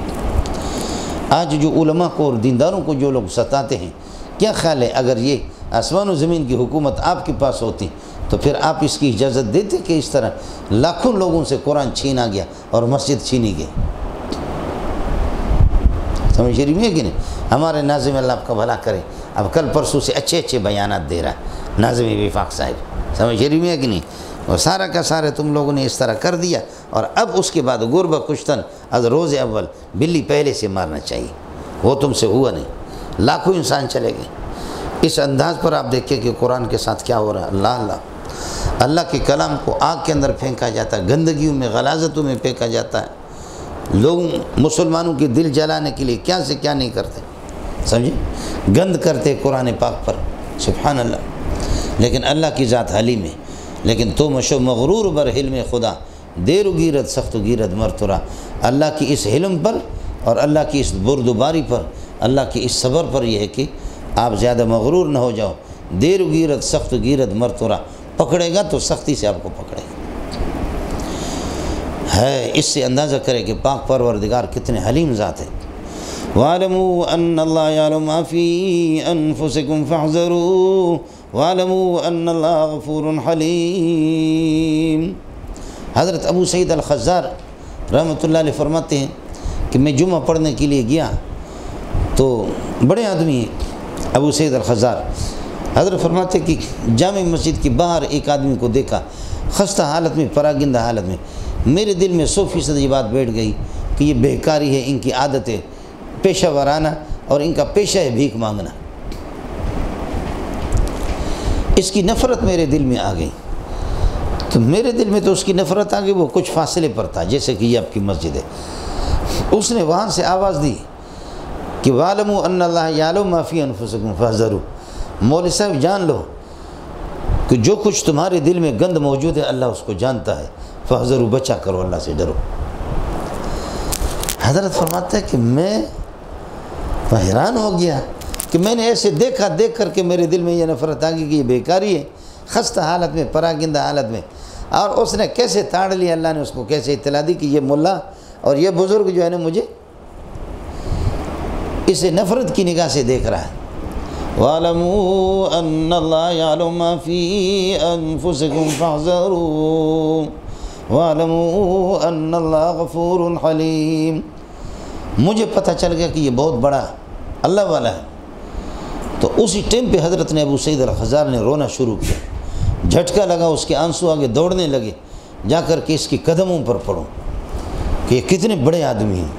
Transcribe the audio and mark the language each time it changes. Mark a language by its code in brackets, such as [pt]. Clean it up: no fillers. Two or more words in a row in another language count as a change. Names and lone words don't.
[ur] آج جو علماء کو اور دینداروں کو جو لوگ ستاتے ہیں، کیا خیال ہے اگر یہ آسمان و زمین کی حکومت آپ کے پاس ہوتی تو پھر آپ اس کی اجازت دیتے کہ اس طرح لاکھوں لوگوں سے قرآن چھینا گیا اور مسجد چھینی گئی؟ سمجھ رہی ہے کہ نہیں؟ ہمارے ناظم اللہ آپ کا بھلا کرے، اب کل پرسوں سے اچھے بیانات دے رہا ہے ناظم وفاق صاحب، سمجھ رہی ہے کہ نہیں؟ اور سارا کا سارا تم لوگوں نے اس طرح کر دیا، اور اب اس کے بعد [fa] غربہ کشتن از روز اول، [ur] بلی پہلے سے مارنا چاہیے، وہ تم سے ہوا نہیں، لاکھوں انسان چلے گئے۔ اس انداز پر آپ دیکھیں کہ قرآن کے ساتھ کیا ہو رہا ہے۔ اللہ کے کلام کو آگ کے اندر پھینکا جاتا ہے، گندگیوں میں غلاظتوں میں پھینکا جاتا ہے، لوگ مسلمانوں کے دل جلانے کے لیے کیا سے کیا نہیں کرتے، سمجھے، گند کرتے قرآن پاک پر، [ar] سبحان اللہ۔ [ur] لیکن اللہ کی ذات حلیم ہے، لیکن [fa] تو مشو مغرور بر حلم خدا، دیر و گیرت سخت و گیرت مرترا، [ur] اللہ کی اس حلم پر اور اللہ کی اس بردباری پر، اللہ کی اس صبر پر یہ ہے کہ آپ زیادہ مغرور نہ ہو جاؤ۔ [fa] دیر و گیرت سخت و گیرت مرترا، [ur] پکڑے گا تو سختی سے آپ کو پکڑے گا ہے۔ اس سے اندازہ کرے کہ پاک پروردگار کتنے حلیم ذات ہے۔ [ar] وَاعْلَمُوا أَنَّ اللَّهَ يَعْلَمُ مَا فِي أَنفُسِكُمْ فَاحْذَرُوا وَاعْلَمُوا أَنَّ اللَّهَ غَفُورٌ حَلِيمٌ۔ [ur] حضرت ابو سعید الخزار رحمۃ اللہ علیہ فرماتے ہیں کہ میں جمعہ پڑھنے کے لیے گیا تو بڑے آدمی ہیں ابو سعید الخزار، حضرت فرماتے کہ جامع مسجد کے باہر ایک آدمی کو دیکھا خستہ حالت میں، پراگندہ حالت میں، میرے دل میں 100% یہ بات بیٹھ گئی کہ یہ بیکاری ہے، ان کی عادت ہے پیشہ ورانہ، اور ان کا پیشہ ہے بھیک مانگنا۔ اس کی نفرت میرے دل میں آ گئی، تو میرے دل میں تو اس کی نفرت آ گئی، وہ کچھ فاصلے پر تھا، جیسے کہ یہ آپ کی مسجد ہے۔ اس نے وہاں سے آواز دی کہ [ar] وَاعْلَمُوا أَنَّ اللَّهَ يَعْلَمُ مَا فِي أَنفُسِكُمْ فَاحْذَرُوا، [ur] مولوی صاحب جان لو کہ جو کچھ تمہارے دل میں گند موجود ہے اللہ اس کو جانتا ہے، فَاحْذَرُوا، بچا کرو، اللہ سے ڈرو۔ حضرت فرماتا ہے کہ میں حیران ہو گیا کہ میں نے ایسے دیکھ کر کے میرے دل میں یہ نفرت آ گئی کہ یہ بیکاری ہے، خستہ حالت میں، پراگندہ حالت میں، اور اس نے کیسے تاڑ لیا، اللہ نے اس کو کیسے اطلاع دی کہ یہ ملا اور یہ بزرگ جو ہے نا مجھے اسے نفرت کی نگاہ سے دیکھ رہا ہے۔ [ar] وَاعْلَمُوا أَنَّ اللَّهَ يَعْلَمُ مَا فِي أَنفُسِكُمْ فَاحْذَرُوا وَاعْلَمُوا أَنَّ اللَّهَ غَفُورٌ حَلِيمٌ۔ [ur] مجھے پتہ چل گیا کہ یہ بہت بڑا اللہ والا ہے، تو اسی ٹائم پہ حضرت نے ابو سعید الخزار نے رونا شروع کیا، جھٹکا لگا، اس کے آنسو آگے دوڑنے لگے، جا کر کے اس کے قدموں پر پڑھو کہ یہ کتنے بڑے آدمی ہیں۔